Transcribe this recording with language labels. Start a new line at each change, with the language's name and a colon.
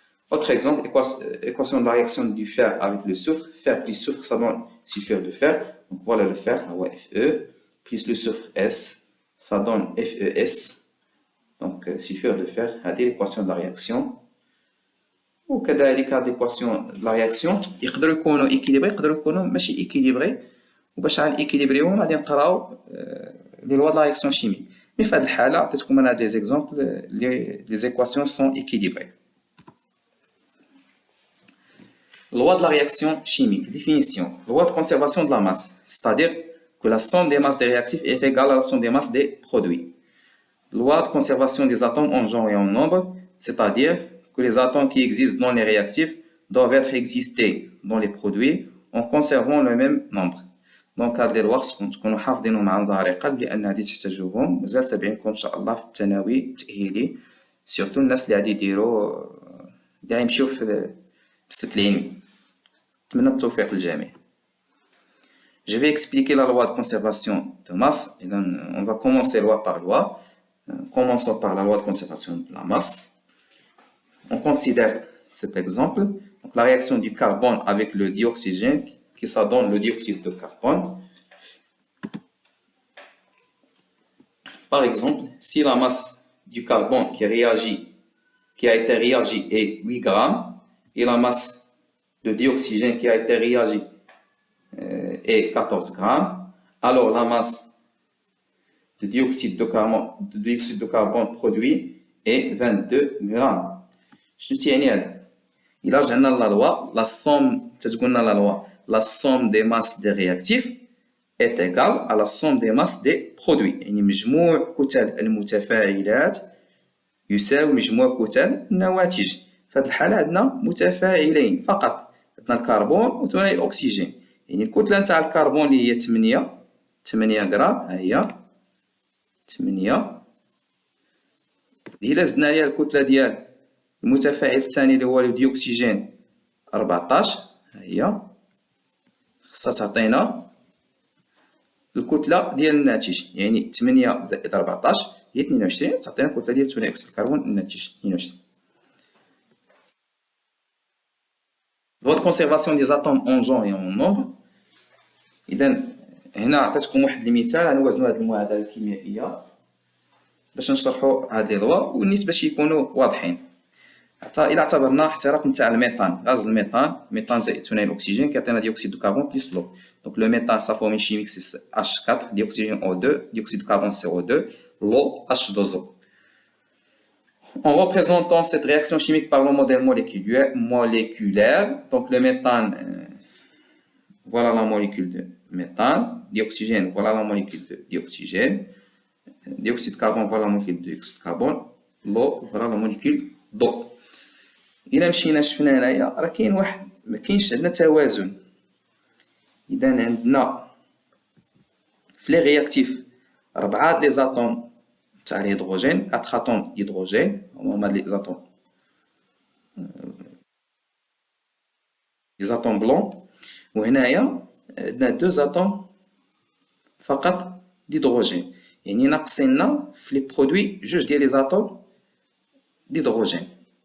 French: Autre exemple, équation de la réaction du fer avec le soufre. Fer plus soufre, ça donne sulfure de fer. Donc voilà le fer, Fe. Plus le soufre S, ça donne FeS. Donc sulfure de fer, c'est l'équation de la réaction.
Arabic: وكذلك هاد ليكواسيون لا رياكسيون يقدروا يكونوا ايكيليبري يقدروا يكونوا ماشي ايكيليبريي وباش ايكيليبريهم غادي نقراو
French: لي لوا د لا رياكسيون شيميك
Arabic: مي في هاد الحاله عطيتكم انا دي زيكزامبل
French: لي زيكواسيون سون ايكيليبري. Loi de la réaction chimique. Définition. Loi de conservation de la masse. C'est-à-dire que la somme des masses des réactifs est égale à la somme des masses des produits. Loi de conservation des atomes en genre et en nombre. C'est-à-dire que les atomes qui existent dans les réactifs doivent être exister dans les produits en conservant le même nombre.
Arabic: Donc
French: هاد لي لوا
Arabic: خصكم تكونوا حافظينهم عن ظهر قلب لان هادي تحتاجوهم مازال تابعينكم ان شاء الله في الثانوي التأهيلي سورتو الناس اللي غادي يديروا اللي غيمشيو في المسلك العلمي. نتمنى التوفيق للجميع.
French: Je vais expliquer la loi de conservation de masse. Et donc, on va commencer loi par loi. Commençons par la loi de conservation de la masse. On considère cet exemple. Donc, la réaction du carbone avec le dioxygène qui ça donne le dioxyde de carbone. Par exemple, si la masse du carbone qui a été réagi est 8 grammes et la masse de dioxygène qui a été réagi est 14 grammes, alors la masse de dioxyde de carbone produit est 22 grammes.
Arabic: شنو تيعني هذا؟ إلا رجعنا
French: لا لوا لا somme تتقولنا لا لوا la somme des masses des réactifs est égale à la somme des masses des produits.
Arabic: يعني مجموع كتل المتفاعلات يساوي مجموع كتل النواتج. في هذه الحالة عندنا متفاعلين فقط. عندنا الكربون وثاني الأكسجين. يعني الكتلة نتاع الكربون اللي هي 8 غرام ها هي 8. إلا زدنا عليها الكتلة ديال المتفاعل الثاني اللي هو الديوكسيجين 14 ها هي خاصها تعطينا الكتلة ديال الناتج يعني 8 زائد 14 هي 22 تعطينا الكتلة ديال ثاني أكسيد الكربون الناتج 22.
French: Loi de conservation des atomes en genre et en nombre.
Arabic: إذا هنا عطيتكم واحد المثال غنوازنوا هاد المعادلة الكيميائية باش نشرحوا هاد لي لوا والنسبة باش يكونوا واضحين. حتى إلا اعتبرنا احتراق نتاع الميثان غاز الميثان زائد ثاني الأكسجين كيعطينا
French: ديوكسيد دو كربون بلس لو. دونك لو ميثان sa formule chimique c'est H4 dioxygène O2 dioxyde de carbone CO2 l'eau H2O. En représentant cette réaction chimique par le modèle moléculaire, donc le méthane, voilà la molécule de méthane, dioxygène, voilà la molécule de dioxygène, dioxyde de carbone, voilà la molécule de dioxyde de carbone, l'eau, voilà la molécule d'eau.
Arabic: إلا مشينا شفنا هنايا راه كاين واحد مكاينش عندنا توازن. إذا عندنا في لي رياكتيف 4 لي زاتوم تاع الهيدروجين
French: 4 اتوم d'hydrogène
Arabic: هما لي زاتوم بلون وهنايا عندنا 2 زاتوم فقط d'hydrogène يعني ناقصيننا في لي برودوي جوج ديال لي زاتوم d'hydrogène.